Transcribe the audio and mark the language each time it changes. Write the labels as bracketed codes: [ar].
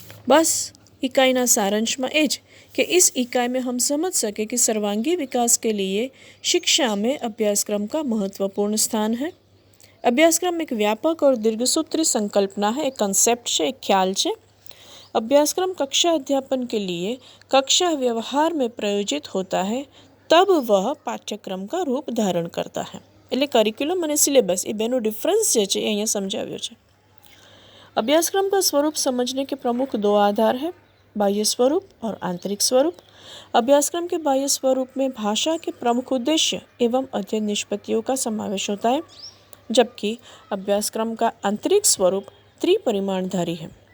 [hi] बस इकाई ना सारांश में एज कि इस इकाई में हम समझ सके कि सर्वांगीण विकास के लिए शिक्षा में अभ्यासक्रम का महत्वपूर्ण स्थान है. अभ्यासक्रम एक व्यापक और दीर्घसूत्री संकल्पना है, एक कंसेप्ट है, एक ख्याल है. अभ्यासक्रम कक्षा अध्यापन के लिए कक्षा व्यवहार में प्रयोजित होता है तब वह पाठ्यक्रम का रूप धारण करता है. [gu] એટલે કરિક્યુલમ અને સિલેબસ એ બેનો ડિફરન્સ જે છે એ અહીંયા સમજાવ્યો છે. [hi] अभ्यासक्रम का स्वरूप समझने के प्रमुख 2 आधार हैं, बाह्य स्वरूप और आंतरिक स्वरूप. अभ्यासक्रम के बाह्य स्वरूप में भाषा के प्रमुख उद्देश्य एवं अध्ययन निष्पत्तियों का समावेश होता है, जबकि अभ्यासक्रम का आंतरिक स्वरूप त्रिपरिमाणधारी है.